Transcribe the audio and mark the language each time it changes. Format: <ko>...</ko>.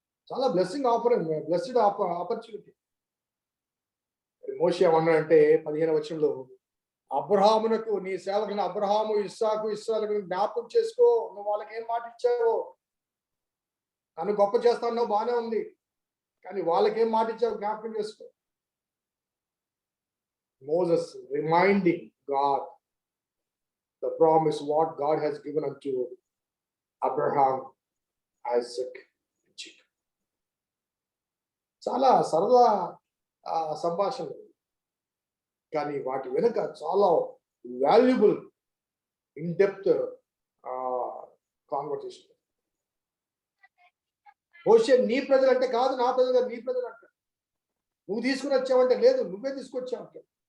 <en>చాలా blessing offer, blessed opportunity.</en> <te>మోషే ఏమన్నాడంటే 15వ వచనంలో, అబ్రహామునకు నీ సేవకుని అబ్రహాము, ఇస్సాకు, ఇశ్రాయేలును జ్ఞాపకం చేసుకో, నువ్వు వాళ్ళకి ఏం మాట ఇచ్చావో, నన్ను గొప్ప చేస్తాను బాగానే ఉంది, కానీ వాళ్ళకేం మాట ఇచ్చావు జ్ఞాపకం చేసుకో.</te> <en>Moses reminding God the promise what God has given unto Abraham, Isaac, and Jacob.</en> <te>చాలా సరదా సంభాషణలు, కానీ వాటి వెనుక చాలా</te> <en>Valuable in depth conversation.</en> <te>మోషే నీ ప్రజలు అంటే కాదు, నా ప్రజలు కాదు, నీ ప్రజలు అంటారు. నువ్వు తీసుకుని వచ్చావంటే లేదు, నువ్వే తీసుకొచ్చావు అంటే.</te>